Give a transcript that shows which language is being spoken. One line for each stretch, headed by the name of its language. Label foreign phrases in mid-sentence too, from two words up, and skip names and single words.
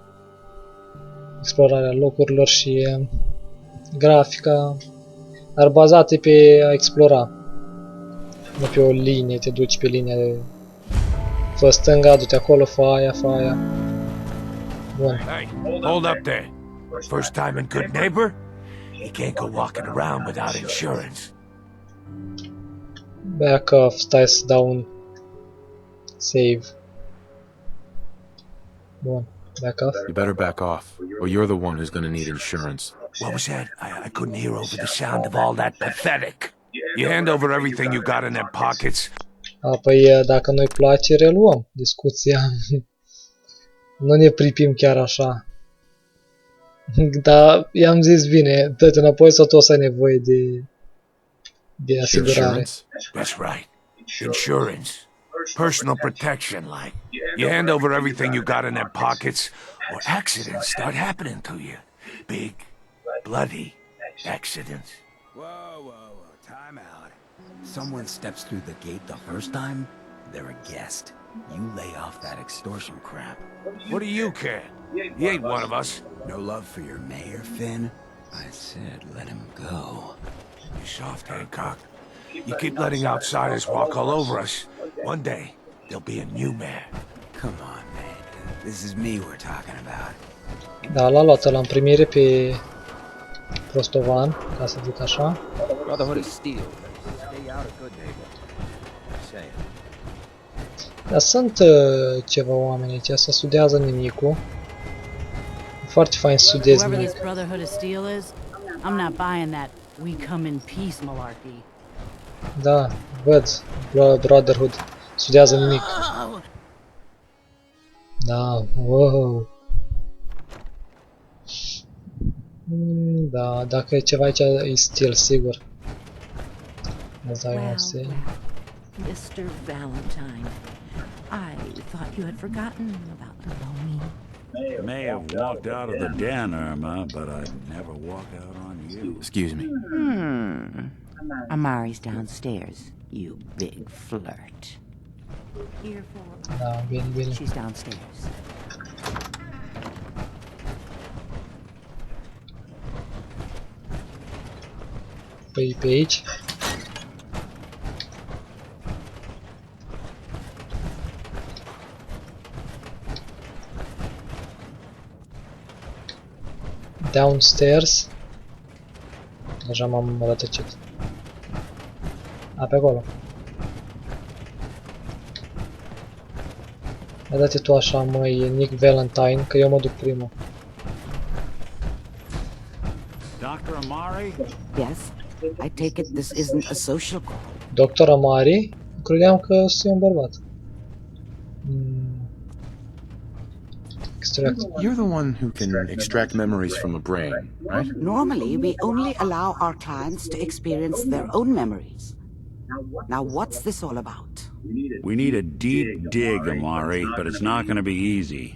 Romanian: Explorarea locurilor și grafica, dar bazate pe a explora. Nu pe o linie, te duci pe linia de... Fă stânga, du-te acolo, fă aia, fă aia. Bun.
English: Hey, hold up there. First time in Good Neighbor? You can't go walking around without insurance. Back off,
Romanian: stai să dau un save. Bun,
English: back off. You better back off, or you're the one who's gonna need insurance. What was that? I couldn't hear over the sound of all that pathetic. You hand over everything you got in them pockets.
Romanian: Păi dacă nu-i place, reluăm discuția. Nu ne pripim chiar așa. Dar i-am zis bine, dă-te înapoi sau tot să ai nevoie de asigurare.
English: That's right. Insurance. Personal protection, like. You hand over everything you got in them pockets, or accidents start happening to you. Big, bloody accidents. Whoa, time out. Someone steps through the gate the first time, they're a guest. You lay off that extortion crap. What do you care? He ain't one of us. No love for your mayor, Finn? I said let him go. You soft, Hancock. You keep letting outsiders walk all over us. One day, there'll be a new man. Come on, man. This is me we're talking about.
Romanian: Da, l-a luat ăla în primire pe prostovan, ca să zic așa.
English: Brotherhood of Steel. Stay out a good neighbor. Say it.
Romanian: Dar sunt ceva oameni aici, să studiază nimicul. Foarte fain să studiezi
English: Whoever
Romanian: nimic.
English: this Brotherhood of Steel is, I'm not buying that we come in peace malarkey.
Romanian: Da, văd, Brotherhood, studiază nimic. Da, wow. Da, dacă e ceva aici, e stil, sigur. Îți dai un stil.
English: Mr. Valentine, I thought you had forgotten about little me. May have walked out of the den, Irma, but I'd never walk out on you. Excuse me. Amari's downstairs, you big flirt. Here for...
Romanian: Da, bine, bine.
English: She's downstairs.
Romanian: Păi pe aici.
English: Downstairs.
Romanian: Deja m-am rătăcit. A, pe acolo. Dă-te tu așa, măi, Nick Valentine, că eu mă duc primul.
English: Dr. Amari? Yes, I take it this isn't a social call. Doctor Amari?
Romanian: Credeam că sunt un bărbat.
English: Extract. You're the one who can extract memories from a brain, right? Normally, we only allow our clients to experience their own memories. Now, what's this all about? We need a deep dig, Amari, but it's not going to be easy.